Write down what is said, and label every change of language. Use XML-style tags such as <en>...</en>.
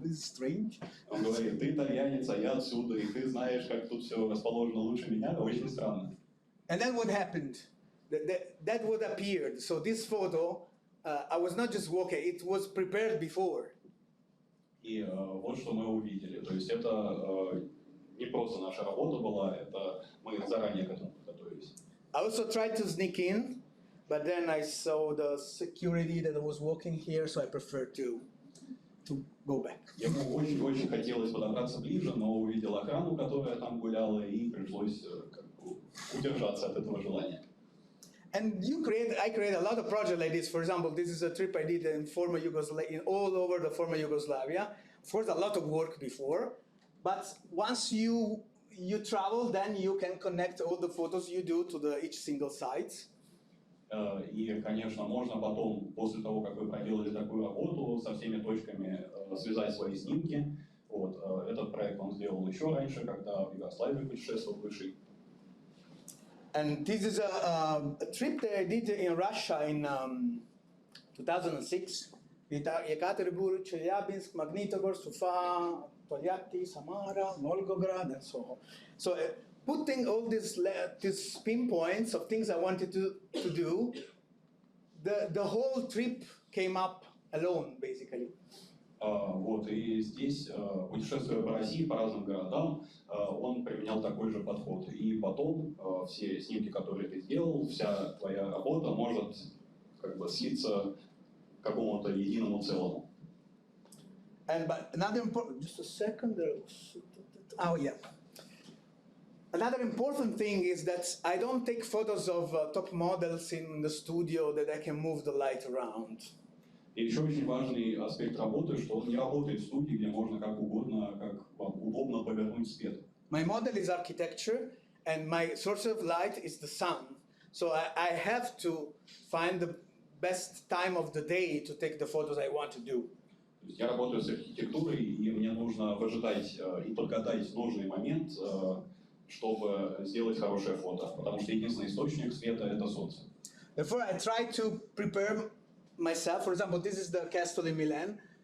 <en>This is strange.</en> <ru>Он говорит, ты итальянец, а я отсюда, и ты знаешь, как тут все расположено лучше меня, очень странно.</ru> <en>And then what happened? That would appear. So this photo, I was not just walking, it was prepared before.</en> <ru>И вот что мы увидели. То есть это не просто наша работа была, это мы заранее к этому подготовились.</ru> <en>I also tried to sneak in, but then I saw the security that was walking here, so I preferred to go back.</en> <ru>Ему очень хотелось подобраться ближе, но увидел охрану, которая там гуляла, и пришлось удержаться от этого желания.</ru> <en>And I create a lot of projects like this. For example, this is a trip I did in former Yugoslavia, all over the former Yugoslavia. Of course, a lot of work before, but once you travel, then you can connect all the photos you do to each single site.</en> <ru>И, конечно, можно потом, после того, как вы проделали такую работу, со всеми точками связать свои снимки. Вот. Этот проект он сделал еще раньше, когда в Югославии путешествовал выше.</ru> <en>And this is a trip that I did in Russia in 2006. Yekaterinburg, Chelyabinsk, Magnitogorsk, Ufa, Tolyatti, Samara, Volgograd, and so on. So putting all these pinpoints of things I wanted to do, the whole trip came up alone, basically.</en> <ru>Вот, и здесь, путешествуя по России, по разным городам, он применял такой же подход. И потом все снимки, которые ты сделал, вся твоя работа может как бы слиться к какому-то единому целому.</ru> <en>But another important, just a second. Oh yeah. Another important thing is that I don't take photos of top models in the studio that I can move the light around.</en> <ru>И еще очень важный аспект работы, что он не работает в студии, где можно как угодно, как вам удобно повернуть свет.</ru> <en>My model is architecture, and my source of light is the sun. So I have to find the best time of the day to take the photos I want to do.</en> <ru>Я работаю с архитектурой, и мне нужно выжидать и подгадать нужный момент, чтобы сделать хорошее фото, потому что единственный источник света – это солнце.</ru> <en>Therefore, I try to prepare myself. For example, this is the castle in Milan.</en>